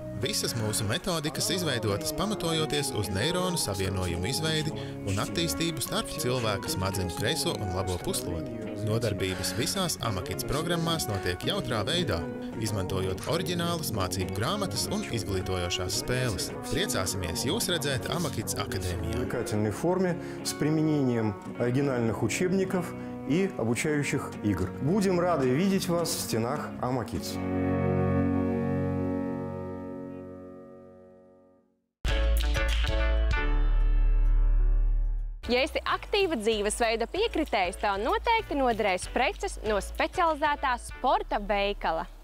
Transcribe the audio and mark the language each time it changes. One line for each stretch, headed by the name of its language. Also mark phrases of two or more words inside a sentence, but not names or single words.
Latvian: Visas mūsu metodikas izveidotas pamatojoties uz neironu savienojumu izveidi un attīstību starp cilvēka smadzeņu kreiso un labo puslodi. Nodarbības visās Amakits programmās notiek jautrā veidā, izmantojot oriģinālas mācību grāmatas un izglītojošās spēles. Priecāsimies jūs redzēt Amakits akadēmijā.
Russian: В форме с применением оригинальных учебников и обучающих игр. Будем рады видеть вас в стенах Amakits.
Latvian: Ja esi aktīva dzīvesveida piekritējs, tev noteikti noderēs preces no specializētā sporta veikala.